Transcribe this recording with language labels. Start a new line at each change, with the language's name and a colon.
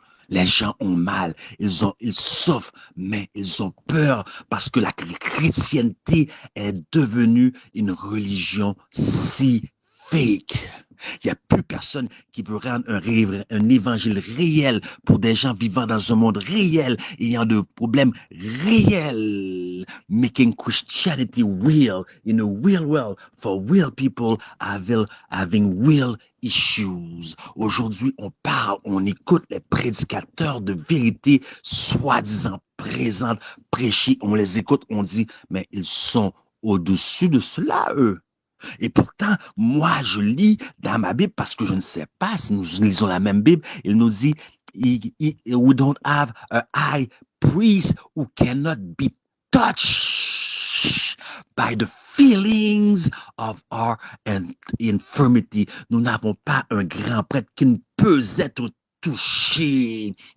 French: Les gens ont mal, ils souffrent, mais ils ont peur parce que la chrétienté est devenue une religion si fake. Il n'y a plus personne qui veut rendre un évangile réel pour des gens vivant dans un monde réel, ayant de problèmes réels.
English: Making Christianity real in a real world for real people having real issues.
French: Aujourd'hui, on parle, on écoute les prédicateurs de vérité, soi-disant présentes, prêcher, on les écoute, on dit, mais ils sont au-dessus de cela, eux. Et pourtant, moi, je lis dans ma Bible parce que je ne sais pas si nous lisons la même Bible. Il nous dit,
English: we don't have a high priest who cannot be touched by the feelings of our infirmity.
French: Nous n'avons pas un grand prêtre qui ne peut être touché.